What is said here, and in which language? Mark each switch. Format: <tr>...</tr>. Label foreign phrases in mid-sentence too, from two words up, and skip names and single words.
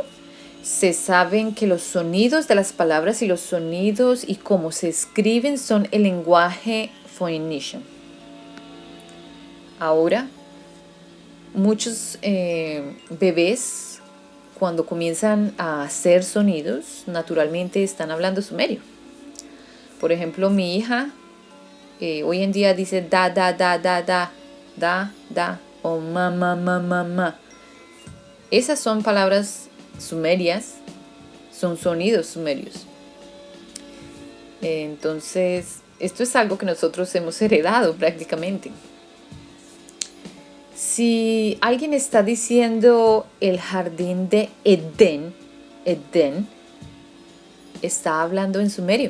<es>Se saben que los sonidos de las palabras y los sonidos y cómo se escriben son el lenguaje phoenician. Ahora, muchos bebés, cuando comienzan a hacer sonidos, naturalmente están hablando sumerio. Por ejemplo, mi hija hoy en día dice da, da, da, da, da, da, da, o ma, ma, ma, ma, ma. Esas son palabras sumerias, son sonidos sumerios. Entonces, esto es algo que nosotros hemos heredado prácticamente. Si alguien está diciendo el jardín de Edén, está hablando en sumerio.</es>